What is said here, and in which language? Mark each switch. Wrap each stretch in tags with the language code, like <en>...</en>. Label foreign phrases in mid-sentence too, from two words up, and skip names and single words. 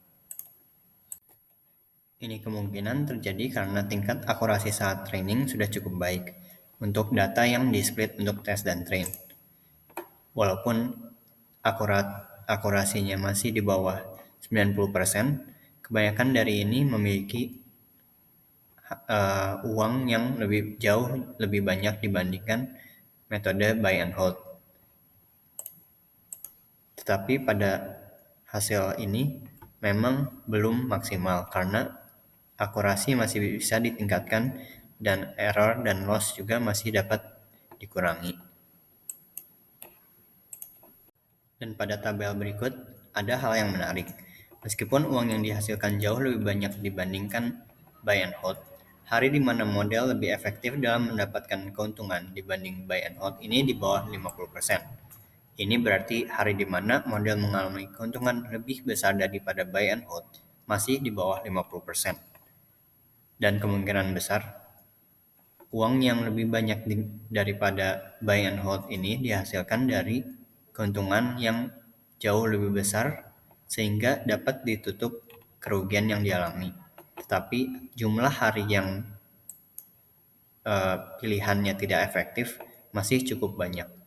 <id>Ini kemungkinan terjadi karena tingkat akurasi saat training sudah cukup baik untuk data yang di-split untuk tes dan train. Walaupun akurasinya masih di bawah 90%, kebanyakan dari ini memiliki uang yang jauh lebih banyak dibandingkan metode</id> <en>buy and hold.</en> <id>Tetapi pada hasil ini memang belum maksimal karena akurasi masih bisa ditingkatkan dan error dan loss juga masih dapat dikurangi. Dan pada tabel berikut ada hal yang menarik. Meskipun uang yang dihasilkan jauh lebih banyak dibandingkan</id> <en>buy and hold,</en> <id>hari di mana model lebih efektif dalam mendapatkan keuntungan dibanding</id> <en>buy and hold</en> <id>ini di bawah 50%. Ini berarti hari di mana model mengalami keuntungan lebih besar daripada</id> <en>buy and hold</en> <id>masih di bawah 50%. Dan kemungkinan besar uang yang lebih banyak daripada</id> <en>buy and hold</en> <id>ini dihasilkan dari keuntungan yang jauh lebih besar sehingga dapat ditutup kerugian yang dialami. Tetapi jumlah hari yang pilihannya tidak efektif masih cukup banyak.</id>